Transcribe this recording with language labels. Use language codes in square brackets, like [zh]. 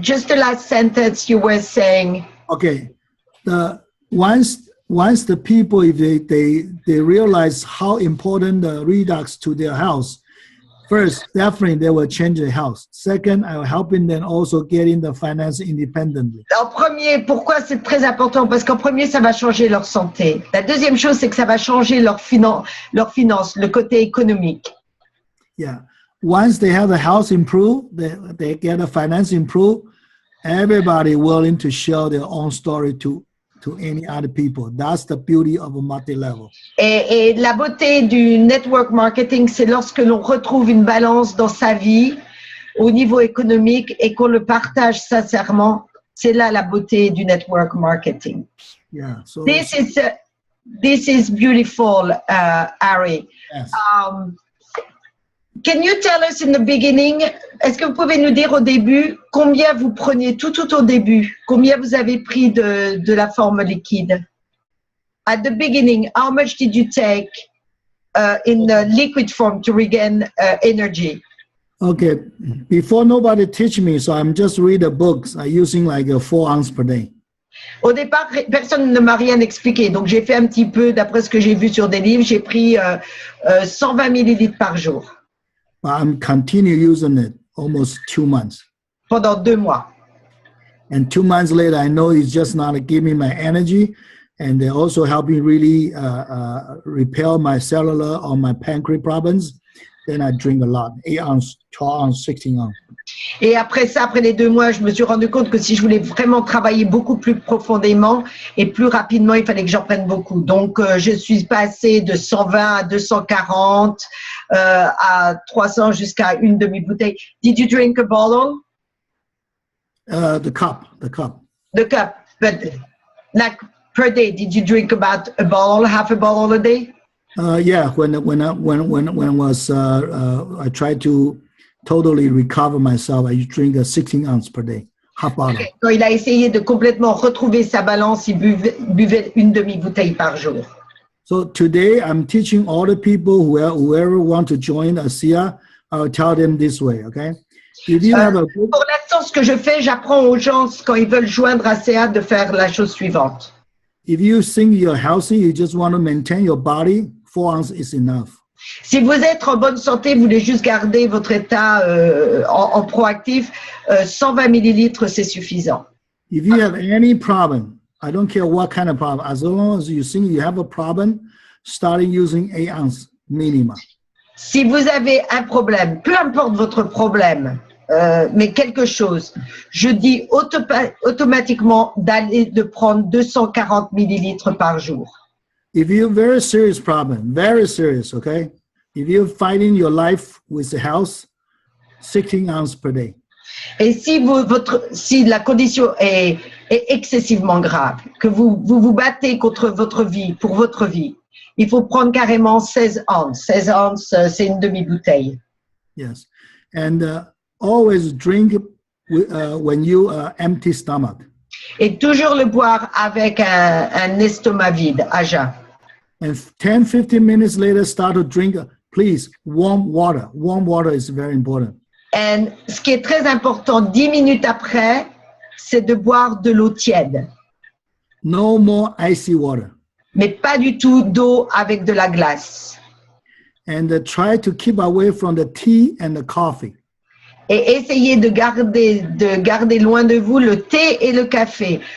[en] Just the last sentence you were saying. Okay, once the people, if they realize how important the Redox to their health, first definitely they will change their health. Second, I will helping them also getting the finance independently. [fr] En premier, pourquoi c'est très important? Parce qu'en premier, ça va changer leur santé. La deuxième chose, c'est que ça va changer leur finance, le côté économique. [en] Yeah. Once they have the health improve, they get the finance improve, everybody willing to share their own story to to any other people. That's the beauty of a multi-level. [fr] Et la beauté du network marketing, c'est lorsque l'on retrouve une balance dans sa vie au niveau économique et qu'on le partage sincèrement. C'est là la beauté du network marketing. [en] Yeah. So This is beautiful, Ari. yes. Can you tell us in the beginning, [fr] est-ce que vous pouvez nous dire au début combien vous preniez tout au début, combien vous avez pris de la forme liquide? [en] At the beginning, how much did you take in the liquid form to regain energy? Okay. Before, nobody teach me, so I'm just read the books. I'm using like 4 ounces per day. [fr] Au départ, personne ne m'a rien expliqué, donc j'ai fait un petit peu, d'après ce que j'ai vu sur des livres, j'ai pris 120 millilitres par jour. [en] But I'm continue using it almost 2 months. [fr] Pendant 2 mois. [en] And 2 months later, I know it's just not giving me my energy, and they're also helping really repair my cellular or my pancreas problems. Then I drink a lot, 8 ounces, 12 ounces, 16 ounces. [fr] Et après ça, après les 2 mois, je me suis rendu compte que si je voulais vraiment travailler beaucoup plus profondément et plus rapidement, il fallait que j'en prenne beaucoup. Donc, je suis passée de 120 à 240, à 300 jusqu'à une demi-bouteille. [en] Did you drink a bottle? The cup. The cup, but like per day, did you drink about a bottle, half a bottle a day? Yeah, when was I tried to totally recover myself, I drink a 16 ounce per day, half bottle. Okay. [fr] Quand il a essayé de complètement retrouver sa balance, il buvait une demi-bouteille par jour. [en] So today I'm teaching all the people whoever want to join ASEA, I'll tell them this way, okay? If you have a good, [fr] pour l'instant, ce que je fais, j'apprends aux gens quand ils veulent joindre ASEA de faire la chose suivante. [en] if you think you're healthy, you just want to maintain your body, 4 ounces is enough. [fr] Si vous êtes en bonne santé, vous voulez juste garder votre état en proactif, 120 millilitres, c'est suffisant. [en] If you have any problem, I don't care what kind of problem, as long as you think you have a problem, starting using 8 ounces minimum. [fr] Si vous avez un problème, peu importe votre problème, mais quelque chose, je dis automatiquement de prendre 240 millilitres par jour. [en] If you have a very serious problem, very serious, okay? If you're fighting your life with the health, 16 ounces per day. [fr] Et si la condition est excessivement grave, que vous battez contre votre vie, pour votre vie, il faut prendre carrément 16 ounces. 16 ounces, c'est une demi-bouteille. [en] Yes. And always drink when you empty stomach. [fr] Et toujours le boire avec un estomac vide, à jeun. [en] And 10-15 minutes later, start to drink, please, warm water. Warm water is very important. [fr] Et ce qui est très important, 10 minutes après, c'est de boire de l'eau tiède. [en] No more icy water. [fr] Mais pas du tout d'eau avec de la glace. [en] And try to keep away from the tea and the coffee. [fr] Et essayez de garder loin de vous le thé et le café.